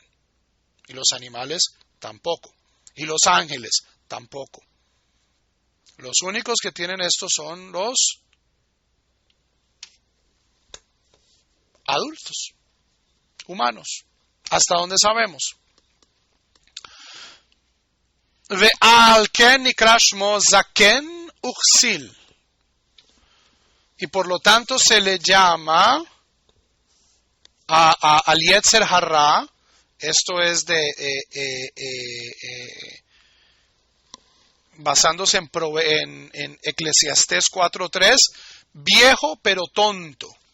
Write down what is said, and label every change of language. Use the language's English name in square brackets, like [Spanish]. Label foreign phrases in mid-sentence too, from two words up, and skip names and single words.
[Spanish] Y los animales tampoco. Y los ángeles tampoco. Los únicos que tienen esto son los adultos, humanos, hasta donde sabemos. [Hebrew] ועל כן נקרא שמו זקן וכסיל. [Spanish] Y por lo tanto se le llama al [Hebrew] יצר הרע, [Spanish] esto es basándose en Eclesiastés 4:3, viejo pero tonto.